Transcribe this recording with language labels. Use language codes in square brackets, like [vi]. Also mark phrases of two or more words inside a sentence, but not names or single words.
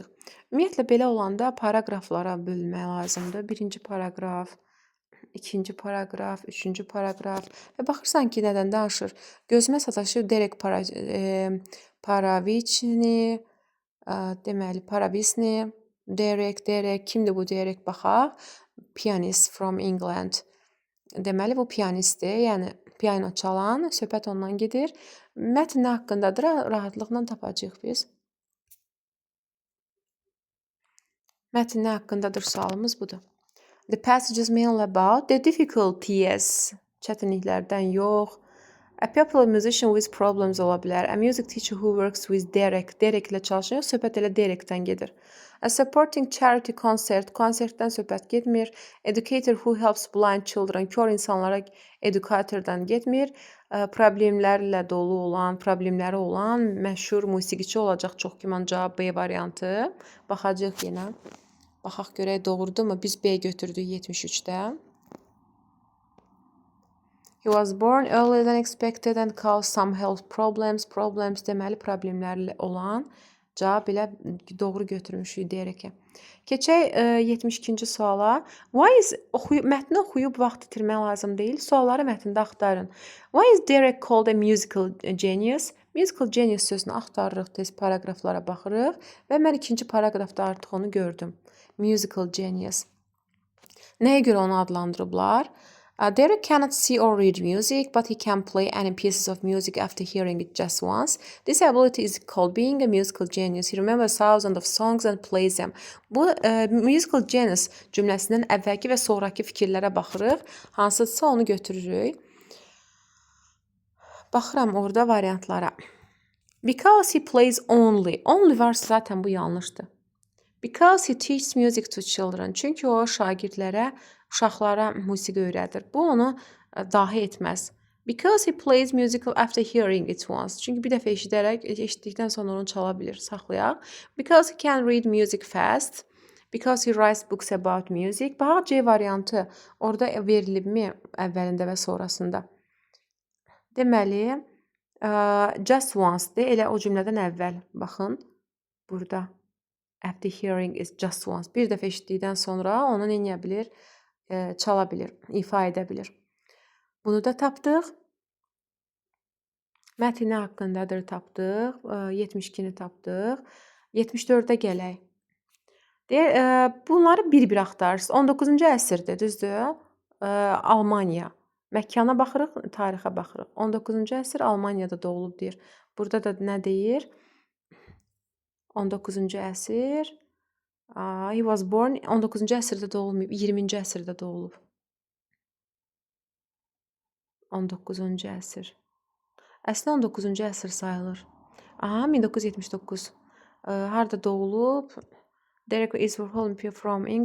[az] Ümumiyyətlə, belə olanda paraqraflara bölmək lazımdır. Birinci paraqraf, ikinci paraqraf, üçüncü paraqraf və baxırsan ki, nədən danışır. Gözümə sataşır direkt Paravichni, deməli, Paravisni, Derek, kimdir bu Derek baxaq. [en] Pianist from England. [az] Deməli, bu pianistdir, yəni piano çalan, söhbət ondan gedir. Mətn nə haqqındadır? Rahatlıqla tapacağıq biz. Mətn nə haqqındadır sualımız budur. [en] The passages mainly about the difficulties. [az] Çətinliklərdən yox. [en] A popular musician with problems [az] ola bilər. [en] A music teacher who works with Derek. [az] Derek ilə çalışır. Söhbət elə Derekdən gedir. [en] A supporting charity concert. [az] Konsertdən söhbət getmir. [en] Educator who helps blind children. [az] Kör insanlara edukatordan getmir. Problemlərlə dolu olan, problemləri olan məşhur musiqiçi olacaq çox güman cavab B variantı. Baxacağıq yenə. Baxaq görək doğrudumu? Biz B götürdük 73-də. [en] He was born earlier than expected and caused some health problems. [az] Problems deməli problemlərlə olan cavab ilə doğru götürmüşük deyərək. Keçək 72-ci suala. Mətni oxuyub vaxt itirmək lazım deyil. Sualları mətndə axtarın. [en] Why is Derek called a musical genius? Musical genius [az] sözünü axtarırıq, tez paragraflara baxırıq və mən ikinci paragrafda artıq onu gördüm. [en] Musical genius. [az] Nəyə görə onu adlandırıblar? [en] Derek cannot see or read music, but he can play any pieces of music after hearing it just once. This ability is called being a musical genius. He remembers thousands of songs and plays them. [az] Bu [en] musical genius [az] cümləsindən əvvəlki və sonraki fikirlərə baxırıq. Hansıdırsa onu götürürük. Baxıram orada variantlara. [en] Because he plays only. [az] Only varsa zaten bu yanlışdır. [en] Because he teaches music to children. [az] Çünki o şagirdlərə, uşaqlara musiqi öyrədir. Bu onu dahi etməz. [en] Because he plays musical after hearing it once. [az] Çünki bir dəfə eşitdikdən sonra onu çala bilir, saxlayaq. [en] Because he can read music fast. Because he writes books about music. [az] Baxaq C variantı orada verilibmi əvvəlində və sonrasında. Deməli, [en] just once-dir. [az] Elə o cümlədən əvvəl. Baxın, burada. [en] After hearing is just once. [az] Bir dəfə eşitdikdən sonra onu nə bilir? Çala bilir, ifa edə bilir. Bunu da tapdıq. Mətni haqqındadır tapdıq. 72-ni tapdıq. 74-də gələk. Bunları bir-bir axtarırsınız. 19-cu əsrdir, düzdür? Almaniya. Məkana baxırıq, tarixə baxırıq. 19-cu əsr Almaniyada doğulub deyir. Burada da nə deyir? 19-cu əsr. [en] He was born [az] 19-cu əsrdə doğulmayıb, 20-ci əsrdə doğulub. 19-cu əsr. Əslində 19-cu əsr sayılır. 1979. Harda doğulub? [en] Derek is from England.